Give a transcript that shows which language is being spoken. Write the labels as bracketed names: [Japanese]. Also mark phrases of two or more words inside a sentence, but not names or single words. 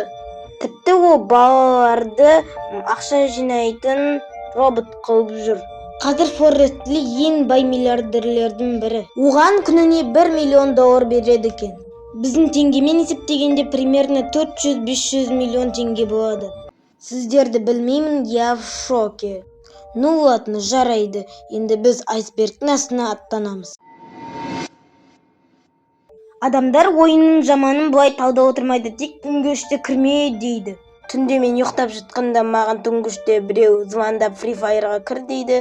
[Kazakh] Тіпті ол балаларды ақша жинайтын робот қылып жүр. Қазір Forrest Li ең бай миллиардерлердің бірі. Оған күніне $1 миллион береді екен. Біздің теңгемен есептегенде примерно 400-500 миллион теңге болады. Сіздерді білмеймін, [Russian] я в шоке. Ну ладно, [Kazakh] жарайды. Енді біз айсбергтің астына аттанамыз. Адамдар ойынның жаманын бұлай талдап отырмайды, тек түнгі 3-те кірме дейді. Түнде мен ұйықтап жатқанда маған түнгі 3-те біреу звондап Free Fire'ға кір дейді.